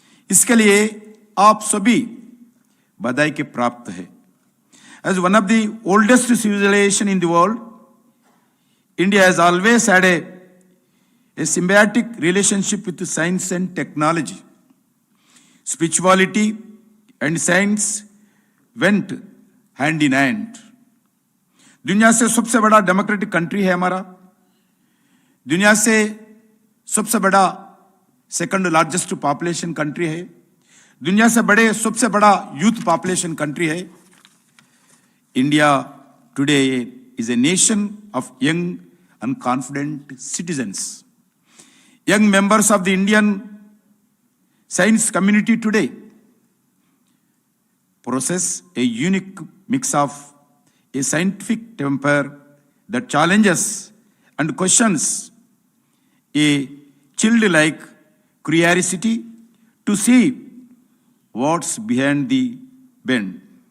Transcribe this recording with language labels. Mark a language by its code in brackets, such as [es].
[hi] इसके लिए आप सभी बधाई के प्राप्त है। [en] As one of the oldest civilization in the world, India has always had a symbiotic relationship with science and technology. Spirituality and science went hand in hand. [hi] दुनिया से सबसे बड़ा डेमोक्रेटिक कंट्री है हमारा, दुनिया से सबसे बड़ा सेकंड लार्जेस्ट पॉपुलेशन कंट्री है, दुनिया से सबसे बड़ा यूथ पॉपुलेशन कंट्री है। [en] India today is a nation of young and confident citizens. Young members of the Indian science community today possess a unique mix of a scientific temper that challenges and questions, a childlike curiosity to see what's behind the bend.